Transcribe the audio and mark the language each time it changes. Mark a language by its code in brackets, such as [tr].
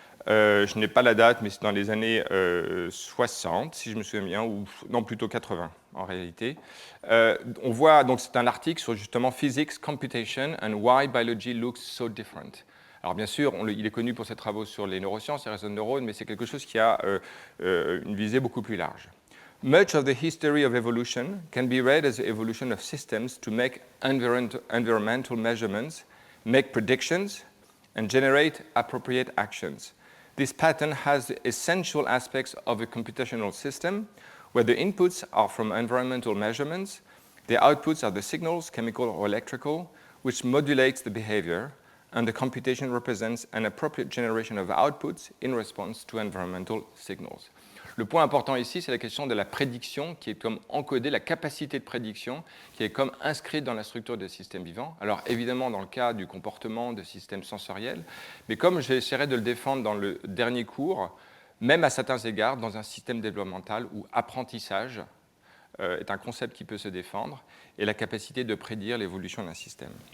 [fr] Je n'ai pas la date, mais c'est dans les années 60, si je me souviens bien, ou non, plutôt 80 en réalité. On voit, donc c'est un article sur justement Physics, Computation and Why Biology Looks So Different. Alors bien sûr, il est connu pour ses travaux sur les neurosciences, les réseaux de neurones, mais c'est quelque chose qui a une visée beaucoup plus large. [en] Much of the history of evolution can be read as the evolution of systems to make environmental measurements, make predictions, and generate appropriate actions. This pattern has the essential aspects of a computational system, where the inputs are from environmental measurements, the outputs are the signals, chemical or electrical, which modulates the behavior, and the computation represents an appropriate generation of outputs in response to environmental signals. [fr] Le point important ici, c'est la question de la prédiction, qui est comme encodée, la capacité de prédiction, qui est comme inscrite dans la structure des systèmes vivants. Alors évidemment, dans le cas du comportement de systèmes sensoriels, mais comme j'essaierai de le défendre dans le dernier cours, même à certains égards, dans un système développemental où apprentissage est un concept qui peut se défendre, et la capacité de prédire l'évolution d'un système.